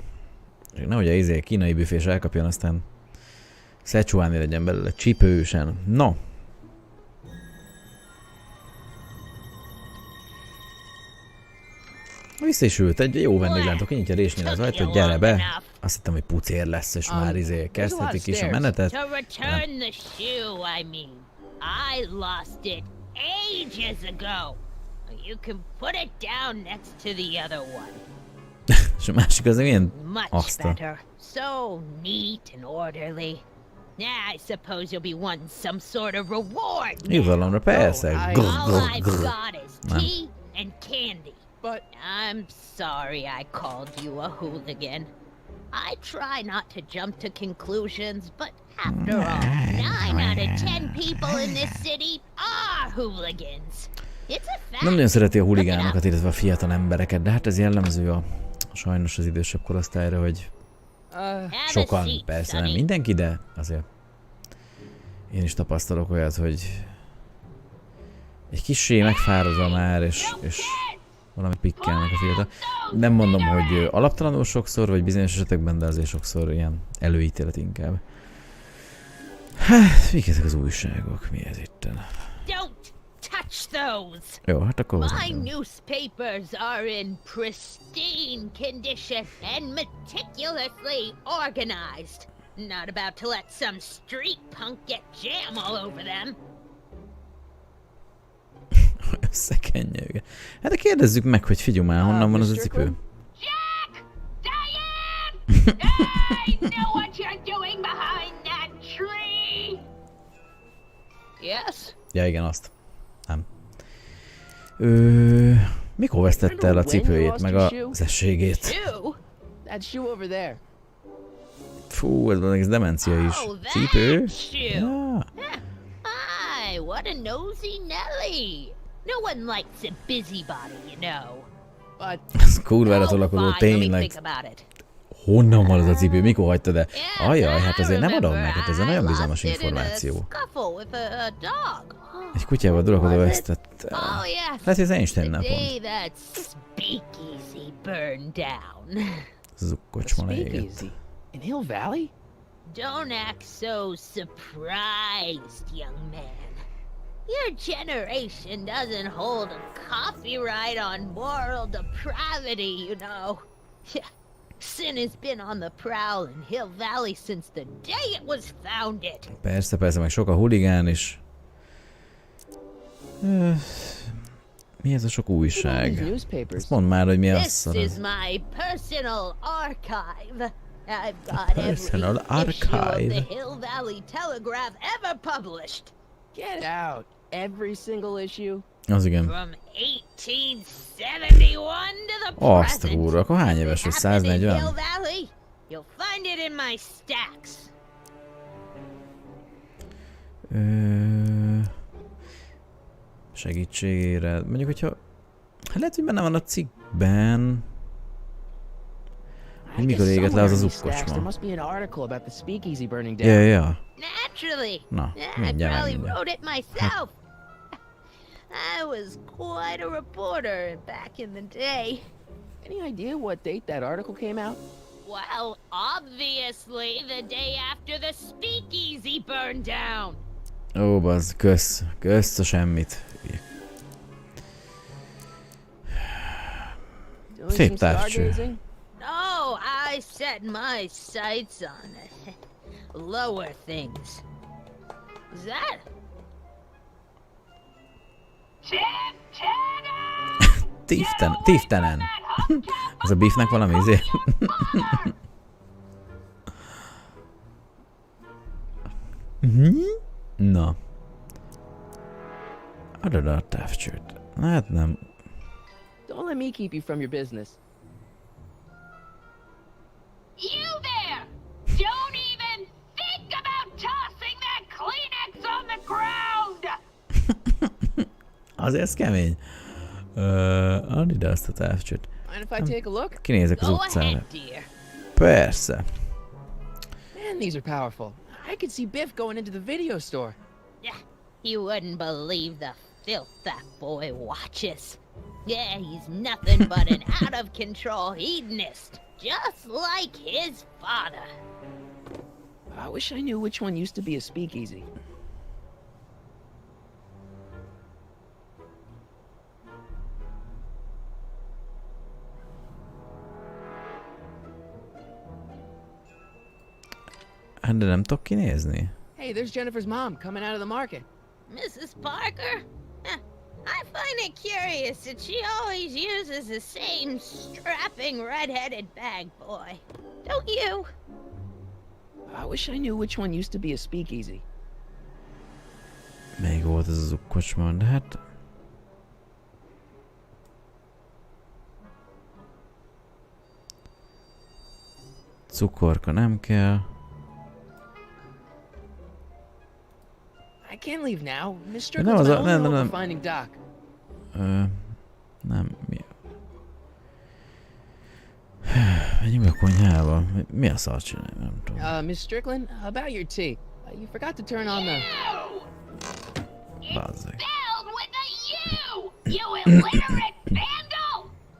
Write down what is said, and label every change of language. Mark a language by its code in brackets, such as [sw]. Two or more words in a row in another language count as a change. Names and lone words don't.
[hu] Nehogy a kínai büfés elkapjon, aztán Szechuani legyen belőle csípősen. [en] No. [hu] Vissza is ült, egy jó vendéglátok, kinyitja résnél az ajtót, gyere be. Azt hittem, hogy pucér lesz, és már kezdhetik is a menetet. [en] To return the shoe, I mean. I lost it ages ago. You can put it down next to the other one. [hu] És a másik az ilyen [en] Much [hu] asztal. [en] better. So neat and orderly. Yeah, I suppose you'll be wanting some sort of reward now. [hu] Jutalomra persze. [en] Oh, Grr, All grr, I've grr. got is [hu] Nem. [en] tea and candy. But I'm sorry I called you a hooligan. I try not to jump to conclusions, but after all, 9 out of 10 people in this city are hooligans. It's a fact. [hu] Nem nagyon szereti a huligánokat, illetve a fiatal embereket, de hát ez jellemző sajnos az idősebb korosztályra, hogy [en] Have a [hu] sokan, [en] seat, [hu] persze nem [en] Sonny. [hu] mindenki, de azért én is tapasztalok olyat, hogy egy kissé megfáradva már, és valami pikkelnek a filter. Nem mondom, hogy alaptalanul sokszor, vagy bizonyos esetekben, de azért sokszor ilyen előítélet inkább. Hát, mik ezek az újságok? Mi ez itten? [en] Don't touch those! [hu] Jó, hát akkor [en] My [hu] hozzám. [en] newspapers are in pristine condition and meticulously organized. Not about to let some street punk get jam all over them. [hu] Összekenje őket. Hát de kérdezzük meg, hogy figyelj már, honnan van az a cipő. [en] Jack! Diane! I know what you're doing behind that tree! Yes? [hu] Ja igen, azt. Nem. Mikor vesztette el a cipőjét, meg az ességét? [en] Shoe? That shoe over there. [hu] Fú, ez az egész demencia is. [en] Oh, that [hu] Cipő? [en] shoe. [hu] Ja. [en] Hi, what a nosy Nelly! No one likes a busybody, you know. But [hu] Ez kurvára [en] Oh, [hu] tolakodó, [en] fine, let me [hu] tényleg. [en] think about it. [hu] Honnan van az a cipő? Mikor hagytad el? [en] Yeah, [hu] Ajaj, hát [en] I [hu] azért nem adom [en] remember [hu] meg, hát ez egy [en] I [hu] nagyon [en] lost [hu] bizalmas [en] it in a [hu] információ. [en] scuffle with a dog. [hu] Egy kutyával durakodó [en] Was it? [hu] vesztett el. [en] Oh yes. [hu] Lehet, hogy ez Einstein [en] The [hu] pont. [en] day that speakeasy burned down. [hu] Zukkocsma égett. [en] speakeasy in Hill Valley? Don't act so surprised, young man. Your generation doesn't hold a copyright on moral depravity, you know. Sin has been on the prowl in Hill Valley since the day it was founded. [hu] Persze, persze, meg sok a huligán is. Mi ez a sok [en] These [hu] újság? [en] newspapers. [hu] Ezt mondd már, hogy mi az [en] This [hu] szar. [en] is my personal archive. I've got Personal every issue of archive. the Hill Valley Telegraph ever published. Get out. Every single issue. [hu] Az igen. [en] From 1871 to the [hu] Azt a [en] present. [hu] kurva, akkor hány éves vagy? [en] Happened in [hu] 140? [en] Hill Valley? You'll find it in my stacks. [hu] Segítségére. Mondjuk, hogyha... Hát lehet, hogy benne van a cikkben. [en] I [hu] mikor [en] guess [hu] égett le az [en] somewhere [hu] az [en] in these stacks [hu] ukkocsma. [en] there must be an article about the speakeasy burning down. [hu] Ja, ja. [en] Naturally. [hu] Na, [en] I [hu] mindjárt [en] probably [hu] megmondja. [en] wrote it myself. I was quite a reporter back in the day. Any idea what date that article came out? Well, obviously the day after the speakeasy burned down. [hu] Ó, bazd, kösz a semmit. [en] Doing [hu] Szép [en] some [hu] távcső. [en] stargazing? No, I set my sights on lower things. Is that? Tiftenen. [hu] Ez a beefnek valami izé? Na. Adod a távcsőt. Hát nem. [en] Don't let me keep you from your business. You there! Don't even think about tossing that Kleenex on the ground! [hu] Azért ez kemény. Add ide azt a távcsőt. [en] Mind if I take a look? [hu] Kinézek az [en] Go [hu] utcára. [en] ahead, dear. [hu] Persze. [en] Man, these are powerful. I could see Biff going into the video store. You wouldn't believe the filth that boy watches. Yeah, he's nothing but an out-of-control hedonist, just like his father. I wish I knew which one used to be a speakeasy. [hu] Hát de nem tudok kinézni. [en] Hey, there's Jennifer's mom coming out of the market. Mrs. Parker? I find it curious that she always uses the same strapping red-headed bag boy. Don't you? I wish I knew which one used to be a speakeasy. [hu] Még volt ez az ukkocsma, de hát... Cukorka nem kell. [en] I can't leave now. Miss No, Strickland's my no, only no, hope no. of finding Doc. [hu] Nem, mi... Menjünk be a konyhába. Mi a szart csinálni? Nem tudom. [en] Miss Strickland, about your tea. You forgot to turn on the... [hu] Bazzeg. [en] Spelled with a U! You illiterate vandal!